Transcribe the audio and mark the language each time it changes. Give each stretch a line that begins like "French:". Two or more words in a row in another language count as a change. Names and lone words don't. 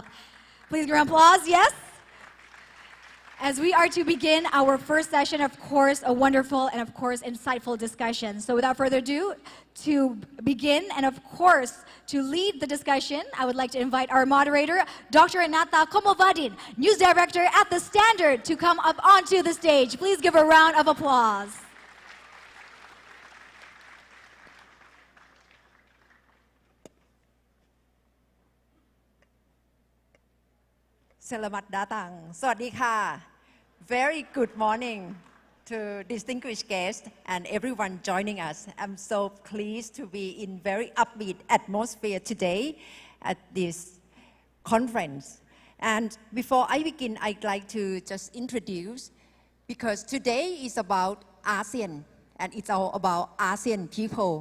English: Please give a round of applause, yes? As we are to begin our first session, of course, a wonderful and of course insightful discussion. So without further ado, to begin and of course to lead the discussion, I would like to invite our moderator, Dr. Renata Komovadin, News Director at The Standard, to come up onto the stage. Please give a round of applause.
Indonesian: Selamat datang.
English: สวัสดีค่ะ Very good morning to distinguished guests and everyone joining us. I'm so pleased to be in very upbeat atmosphere today at this conference. And before I begin, I'd like to just introduce, because today is about ASEAN and it's all about ASEAN people.